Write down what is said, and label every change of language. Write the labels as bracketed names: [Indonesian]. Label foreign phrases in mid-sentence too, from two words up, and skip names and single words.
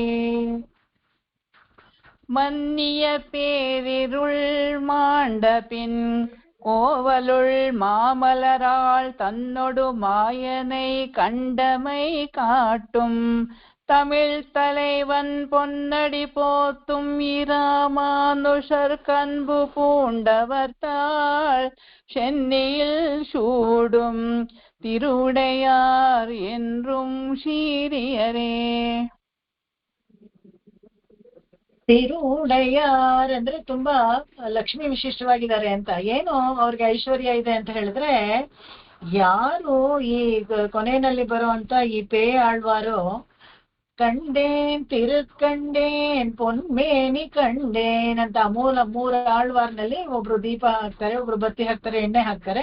[Tamil] மன்னிய பேரிருள் மாண்டபின் கோவலுள் மாமலராள் தன்னொடு மாயனை கண்டமை காட்டும். தமிழ் தலைவன் பொன்னடி போத்தும் இராமானுஷர் கண்பு பூண்டவர்தாள் சென்னியில் சூடும் திருவுடையார் என்றும் சீரியரே. [Kannada] ತಿರುವುಡೆಯಾರ್ ಅಂದ್ರೆ ತುಂಬಾ ಲಕ್ಷ್ಮಿ ವಿಶಿಷ್ಟವಾಗಿದ್ದಾರೆ ಅಂತ. ಏನು ಅವ್ರಿಗೆ ಐಶ್ವರ್ಯ ಇದೆ ಅಂತ ಹೇಳಿದ್ರೆ, ಯಾರು ಈ ಕೊನೆಯಲ್ಲಿ ಬರುವಂತ ಈ ಪೇಯ ಆಳ್ವಾರು [Tamil] கண்டேன் திருக்கண்டேன் பொன்மேனி கண்டேன் [Kannada] ಅಂತ ಮೂರು ಆಳ್ವಾರ್ನಲ್ಲಿ ಒಬ್ರು ದೀಪ ಹಾಕ್ತಾರೆ, ಒಬ್ರು ಬತ್ತಿ ಹಾಕ್ತಾರೆ, ಎಣ್ಣೆ ಹಾಕ್ತಾರೆ.